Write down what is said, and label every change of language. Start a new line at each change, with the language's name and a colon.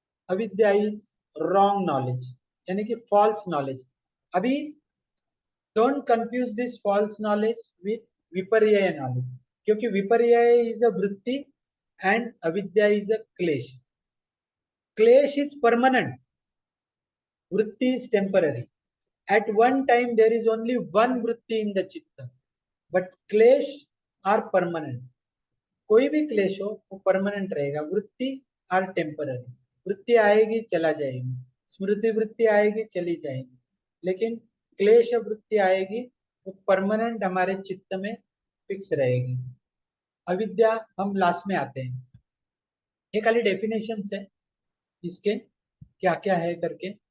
English: Avidya is wrong knowledge, यानी कि false knowledge. अभी don't confuse this false knowledge with viparyaya knowledge, क्योंकि viparyaya is a vritti and avidya is a klesha. Klesha is permanent, vritti is temporary. At one time there is only one vritti in the chitta, but klesha are permanent.
Hindi: कोई भी क्लेश हो वो परमानेंट रहेगा,
English: Vritti are temporary.
Hindi: वृत्ति आएगी चला जाएगी, स्मृति वृत्ति आएगी चली जाएगी, लेकिन क्लेश वृत्ति आएगी वो परमानेंट हमारे चित्त में फिक्स रहेगी। अविद्या हम लास्ट में आते हैं। ये खाली डेफिनेशन है इसके क्या क्या है करके।